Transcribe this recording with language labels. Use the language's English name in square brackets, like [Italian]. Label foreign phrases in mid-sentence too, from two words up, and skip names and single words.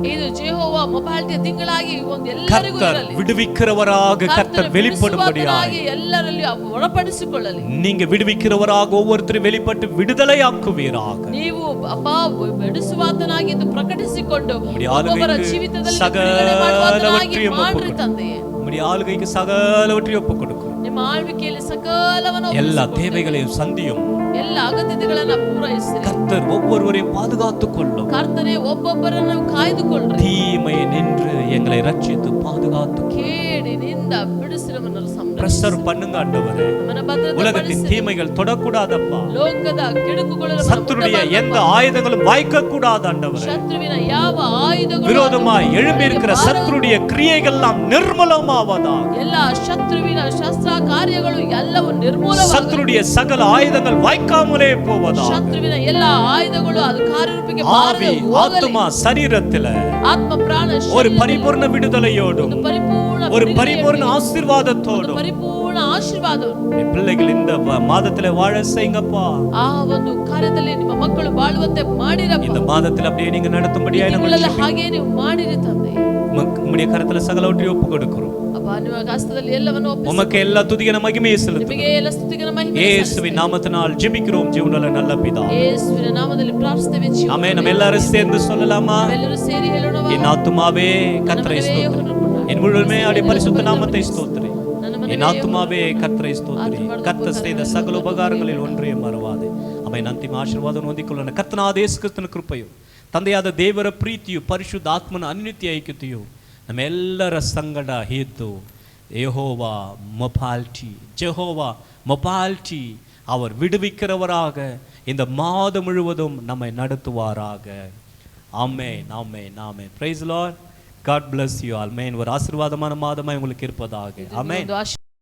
[Kannada] ಇದು ಜೆಹೋವಾ ಮೊಬಾಲಿಟಿಯ ತಿಂಗಳಾಗಿ ಒಂದು ಎಲ್ಲರಿಗೂ [Tamil] கர்த்தர் [Kannada] ಇರಲಿ. [Tamil] விடுவிக்கிறவராக கர்த்தர் வெளிப்படும்படியாக [Kannada] ಎಲ್ಲರಲ್ಲಿ ಒಳಪಡಿಸಿಕೊಳ್ಳಲಿ. [Tamil] நீங்க விடுவிக்கிறவராக ஒவ்வொருத்தரும் வெளிப்பட்டு விடுதலையாக்குவீராக. [Kannada] ನೀವು ಅಪ್ಪಾ ಬಿಡಿಸುವಾತನಾಗಿ ಎಂದು ಪ್ರಕಟಿಸಿಕೊಂಡು ಒಬ್ಬೊಬ್ಬರ ಜೀವಿತದಲ್ಲಿ [Tamil] சகலவற்றையும் [Kannada] ಮಾಡ್ರಿ ತಂದೆಯೇ. [Tamil] உம்முடைய ஆளுகைக்கு சகலவற்றையும் ஒப்புக் கொடுக்கிறோம். [Kannada] ನಿಮ್ಮ ಆಳ್ವಿಕೆಯಲ್ಲಿ ಸಕಲವನ್ನು [Tamil] எல்லா தேவைகளையும் சந்தியும். [Kannada] ಎಲ್ಲ ಅಗತ್ಯತೆಗಳನ್ನ ಪೂರೈಸಿರಿ. [Tamil] கர்த்தர் ஒவ்வொருவரையும் பாதுகாத்துக் கொள்ளும். [Kannada] ಕರ್ತನೇ ಒಬ್ಬೊಬ್ಬರನ್ನು ಕಾಯ್ದುಕೊಳ್ಳ್ರಿ. [Tamil] தீமையை நின்று எங்களை ரட்சித்து பாதுகாத்து [Kannada] ಕೇಡಿನಿಂದ ಬಿಡಿಸಿ ನಮ್ಮನ್ನು [Tamil] பிரசர் பண்ணுங்க ஆண்டவரே. [Kannada] ನಮ್ಮನ್ನು ಭದ್ರತೆ [Tamil] உலகத்தின் தீமைகள் தொடக்கூடாதப்பா. [Kannada] ಲೋಕದ ಕೆಡುಕುಗಳು [Tamil] சத்துருடைய எந்த ஆயுதங்களும் வாய்க்க கூடாது ஆண்டவரே. [Kannada] ಶತ್ರುವಿನ ಯಾವ ಆಯುಧಗಳು [Tamil] விரோதமாய் எழும்பி இருக்கிற சத்துருடைய கிரியைகள் எல்லாம் நிர்மூலமாவதாக. [Kannada] ಎಲ್ಲ ಶತ್ರುವಿನ ಶಸ್ತ್ರ ಕಾರ್ಯಗಳು ಎಲ್ಲವೂ ನಿರ್ಮೂಲವಾಗಲಿ. [Tamil] சத்துருடைய சகல ஆயுதங்கள் வாய்க்காமலே போவதாக. [Kannada] ಶತ್ರುವಿನ ಎಲ್ಲ ಆಯುಧಗಳು ಅದು ಕಾರ್ಯರೂಪಕ್ಕೆ [Tamil] ஆவி ஆத்மா சரீரத்தில [Kannada] ಆತ್ಮ ಪ್ರಾಣ [Tamil] ஒரு பரிபூர்ண விடுதலையோடும் ஒரு பரிபூர்ண ஆசீர்வாதத்தோடும் [Kannada] ಪರಿಪೂರ್ಣ ಆಶೀರ್ವಾದವನ್ನು [Tamil] பிள்ளைகள் இந்த மாதத்துல வாழ செய்யுங்கப்பா. [Kannada] ಆ ಒಂದು ಕಾರ್ಯದಲ್ಲಿ ನಿಮ್ಮ ಮಕ್ಕಳು ಬಾಳುವಂತೆ ಮಾಡಿರಪ್ಪ. [Tamil] இந்த மாதத்துல அப்படியே நீங்க நடத்தும்படியாய் [Kannada] ತಿಂಗಳಲ್ಲಿ ಹಾಗೆ ನೀವು ಮಾಡಿರಿ ತಂದೆ. [Tamil] உம்முடைய கரத்துல சகலவற்றையும் ஒப்பு கொடுக்கிறோம். [Kannada] ಅಪ್ಪ ನಿಮ್ಮ ಹಸ್ತದಲ್ಲಿ ಎಲ್ಲವನ್ನು ಒಪ್ಪಿಸಿ [Tamil] உமக்கு எல்லா துதியான மகிமையை செலுத்துகிறோம். [Kannada] ನಿಮಗೆ ಎಲ್ಲ ಸ್ತುತಿಗಳ ಮಹಿಮೆ [Tamil] இயேசுவின் நாமத்தினால் ஜெபிக்கிறோம் ஜீவனுள்ள நல்ல பிதாவே. [Kannada] ಯೇಸುವಿನ ನಾಮದಲ್ಲಿ ಪ್ರಾರ್ಥಿಸುತ್ತೇವೆ ಜೀವ. [Tamil] ஆமென். நம்ம எல்லாரும் சேர்ந்து சொல்லலாமா? [Kannada] ಎಲ್ಲರೂ ಸೇರಿ ಹೇಳೋಣ. [Tamil] என் ஆத்துமாவே கர்த்தரை ஸ்தோத்திரி. என் முழுமே அவருடைய பரிசுத்த நாமத்தை ஸ்தோத்திரி. என் ஆத்துமாவே கர்த்தரை ஸ்தோத்திரி. கர்த்தர் செய்த சகல உபகாரங்களில் ஒன்றையும் மறவாதே. [Kannada] ಆಮೆನ್. ಅಂತಿಮ ಆಶೀರ್ವಾದ ಹೊಂದಿಕೊಳ್ಳೋಣ. ಕರ್ತನಾದ ಯೇಸು ಕ್ರಿಸ್ತನ ಕೃಪೆಯು, ತಂದೆಯಾದ ದೇವರ ಪ್ರೀತಿಯು, ಪರಿಶುದ್ಧ ಆತ್ಮನ ಅನ್ಯೋನ್ಯ ಐಕ್ಯತೆಯು ನಮ್ಮೆಲ್ಲರ ಸಂಗಡ ಇದ್ದು ಯೆಹೋವಾ மொபால்டி [Tamil] அவர் விடுவிக்கிறவராக இந்த மாதம் முழுவதும் நம்மை நடத்துவாராக. ஆமென், ஆமென், ஆமென். [English] Praise the Lord. God bless you all. [Tamil] ஆமென். ஒரு ஆசீர்வாதமான மாதமாய் உங்களுக்கு இருப்பதாக. ஆமென்.